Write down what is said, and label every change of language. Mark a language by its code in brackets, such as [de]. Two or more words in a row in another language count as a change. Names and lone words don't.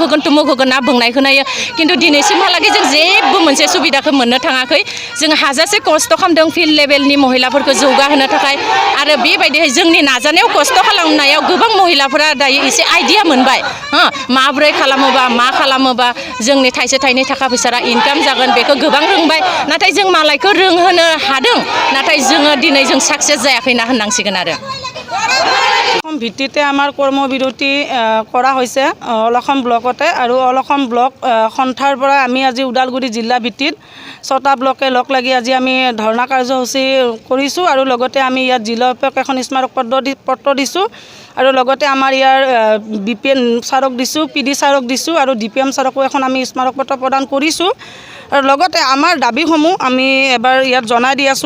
[brx] होगोन तुमुक होगोन ना बुंनाय खोनायो खिन्थु दिनैसिमहालागै जों जेबो मोनसे सुबिदाखौ मोननो थाङाखै जों हाजासे खस्थ' खालामदों [en] field levelनि [brx] महिलाफोरखौ जौगाहोनो थाखाय आरो बेबायदिहाय जोंनि नाजानायाव खस्थ' खालामनायाव गोबां महिलाफोरा दायो एसे आइडिया मोनबाय माब्रै मा खालामोबा जोंनि थाइसे थाइनै थाखा फैसा इनकाम जागोन बेखौ गोबां रोंबाय नाथाय जों मालायखौ रोंहोनो हादों नाथाय जोङो दिनै जों साक्सेस जायाखै होनना होननांसिगोन आरो [as] ভিত্তিতে আমাৰ কৰ্মবিৰতি কৰা হৈছে অলসম ব্লকতে আৰু অলসম ব্লক সন্থাৰ পৰা আমি আজি ওদালগুৰি জিলা ভিত্তিত 6টা ব্লকে লগ লাগি আজি আমি ধৰ্ণা কাৰ্যসূচী কৰিছোঁ আৰু লগতে আমি ইয়াত জিলা উপায়ুক্তক এখন স্মাৰক পত্ৰ দিছোঁ আৰু লগতে আমাৰ ইয়াৰ BPN ছাৰক দিছোঁ, PD ছাৰক দিছোঁ আৰু DPM ছাৰকো এখন আমি স্মাৰক পত্ৰ প্ৰদান কৰিছোঁ আৰু লগতে আমাৰ দাবীসমূহ আমি এবাৰ ইয়াত জনাই দি আছোঁ।